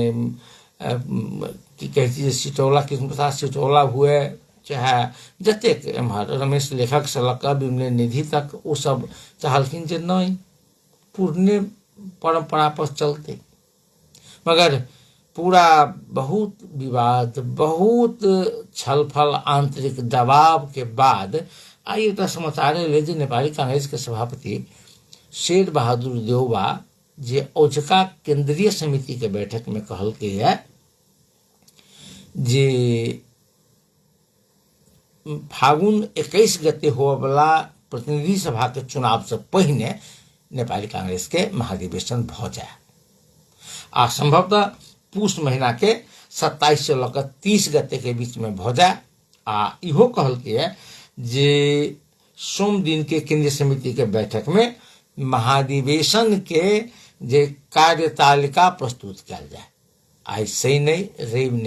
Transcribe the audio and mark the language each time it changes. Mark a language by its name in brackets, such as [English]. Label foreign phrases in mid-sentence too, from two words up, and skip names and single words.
[Maithili] की कहै छै सिटौला कृष्ण प्रसाद सिटौला हुए चाहे जतेक एम्हर रमेश लेखक से लऽ कऽ विमलेन निधि तक ओ सब चाहलखिन जे नहीं पुरने परंपरा पर चलते मगर पूरा बहुत विवाद बहुत छलफल आंतरिक दबाव के बाद आई एक समाचार ले जे नेपाली कांग्रेस के सभापति शेर बहादुर देवबा जे औजका केंद्रीय समिति के बैठक में कहल के है जे फागुन 21 गते होवला प्रतिनिधि सभा के चुनाव से पहिने नेपाली कांग्रेस के महाधिवेशन भ जाए आ संभवतः पूष महीना के 27 से लऽ 30 गते के बीच में भ जाए आ इहो कहल के है जे सोम दिन के केंद्रीय समिति के बैठक में महाधिवेशन के जे कार्यतालिका प्रस्तुत कल जाए आई सही नहीं रवि ने